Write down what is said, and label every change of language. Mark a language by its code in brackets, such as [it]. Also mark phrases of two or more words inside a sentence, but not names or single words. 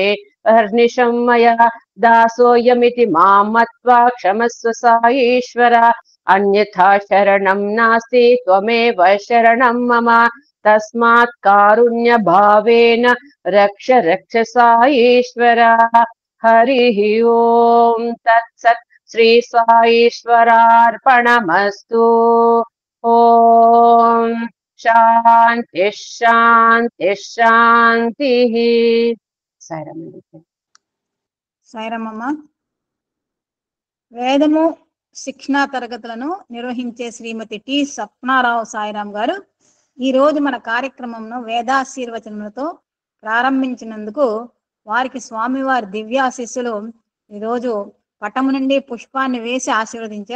[sa] अहर्निशं मया दासोऽयमिति मां मत्वा क्षमस्व साईश्वर अन्यथा शरणं नास्ति त्वमेव शरणं मम तस्मात् कारुण्य भावेन रक्ष रक्ष साईश्वर हरिः ओम तत्सत् श्री साईश्वरार्पणमस्तु ओम शांति शांति शांतिः [te] సాయిరామమ్మ. వేదము శిక్షణా తరగతులను నిర్వహించే శ్రీమతి టి సప్నారావు సాయిరాం గారు ఈ రోజు మన కార్యక్రమంను వేదాశీర్వచనములతో ప్రారంభించినందుకు వారికి స్వామివారి దివ్యాశీస్సులు ఈరోజు పటము నుండి పుష్పాన్ని వేసి ఆశీర్వదించారు.